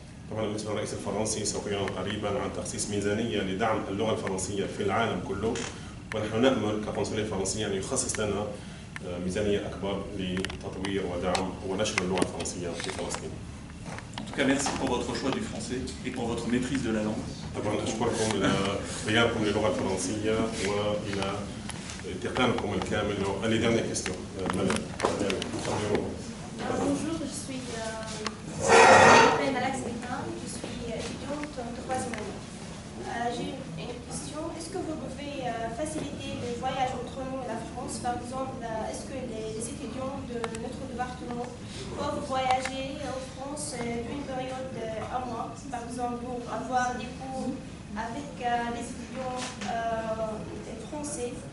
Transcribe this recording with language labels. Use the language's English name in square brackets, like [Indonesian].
[Arabic] طبعا بالنسبة للرئيس الفرنسي سوف يعلن قريبا عن تخصيص ميزانية لدعم اللغة الفرنسية في العالم كله، ونحن نأمل كقنصلية فرنسية أن يخصص لنا ميزانية أكبر لتطوير ودعم ونشر اللغة الفرنسية في فلسطين. [French] En tout cas, merci pour votre choix du français et pour votre maîtrise de la langue. [Arabic] طبعا أشكركم لاختياركم للغة الفرنسية وإلى اتقانكم الكامل. [French] Les dernières questions. Bonjour, je suis Alex Bétain, je suis étudiante en troisième année. J'ai une question. Est-ce que vous pouvez faciliter le voyage entre nous et la France? Par exemple, est-ce que les étudiants de notre département peuvent voyager en France d'une période à mois, par exemple, pour avoir des cours avec les étudiants français?